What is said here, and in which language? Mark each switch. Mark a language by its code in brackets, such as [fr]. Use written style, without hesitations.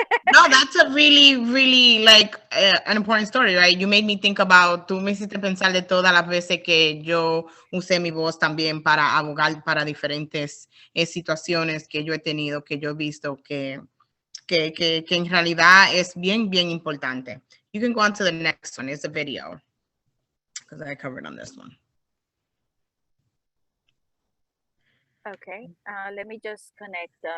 [en] No, that's a really, really like an important story, right? You made me think about, [es] tú me hiciste pensar de todas las veces que yo usé mi voz también para abogar para diferentes situaciones que yo he tenido, que yo he visto, que en realidad es bien, bien importante. [en] You can go on to the next one. It's a video because I covered on this one. Okay, let me just connect.